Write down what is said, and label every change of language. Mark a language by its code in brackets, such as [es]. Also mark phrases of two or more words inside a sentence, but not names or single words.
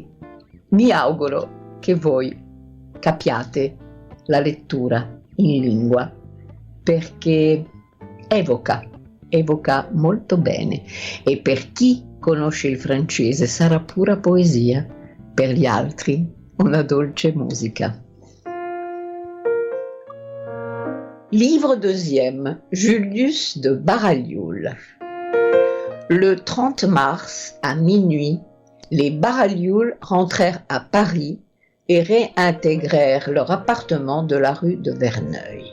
[it] Mi auguro che voi capiate la lettura in lingua, perché evoca molto bene, e per chi conosce il francese sarà pura poesia, per gli altri una dolce musica. [fr] Livre deuxième, Julius de Baralioul. Le 30 mars, à minuit, les Baralioul rentrèrent à Paris et réintégrèrent leur appartement de la rue de Verneuil.